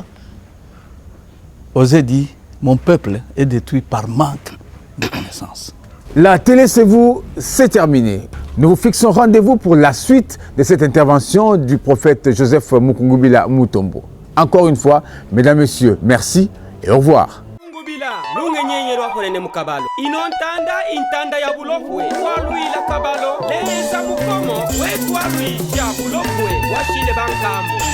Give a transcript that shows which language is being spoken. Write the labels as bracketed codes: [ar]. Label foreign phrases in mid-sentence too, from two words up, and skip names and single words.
[fr] Osée dit, mon peuple est détruit par manque de connaissances. La télé, c'est vous, c'est terminé. Nous vous fixons rendez-vous pour la suite de cette intervention du prophète Joseph Mukungubila Mutombo. Encore une fois, mesdames, messieurs, merci et au revoir. [lu] Lungenyenyerwa konene mukabalo inontanda intanda ya bulofwe waluila kabalo leza mukomo wetwaluisha bulofwe washile bankambo